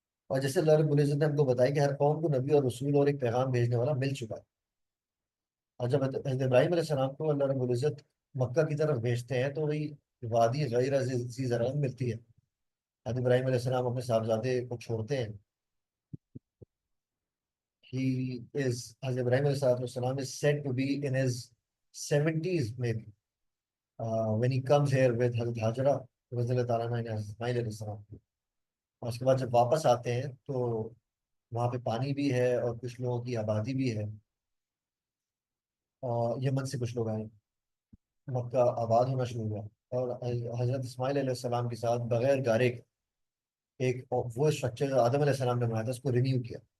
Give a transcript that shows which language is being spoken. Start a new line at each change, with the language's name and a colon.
Urdu: اور جیسے اللہ رب العزت نے ہم کو بتایا کہ ہر قوم کو نبی اور رسول اور ایک پیغام بھیجنے والا مل چکا ہے. اور جب حضرت ابراہیم علیہ السلام کو اللہ رب العزت مکہ کی طرف بھیجتے ہیں تو وہی وادی غیر ذی زرع ملتی ہے. حضرت ابراہیم علیہ السلام اپنے صاحبزادے کو چھوڑتے ہیں.
English: حضرت ابراہیم علیہ السلام is said to be in his 70s maybe when he comes here with Hazrat Hajra رضی اللہ تعالیٰ عنہ and اسماعیل علیہ السلام.
Urdu: اور اس کے بعد جب واپس آتے ہیں تو وہاں پہ پانی بھی ہے اور کچھ لوگوں کی آبادی بھی ہے، اور یمن سے کچھ لوگ آئے، مکہ آباد ہونا شروع ہوا. اور حضرت اسماعیل علیہ السلام کے ساتھ بغیر گارے کے ایک وہ اسٹرکچر آدم علیہ السلام نے بنایا تھا، اس کو رینیو کیا.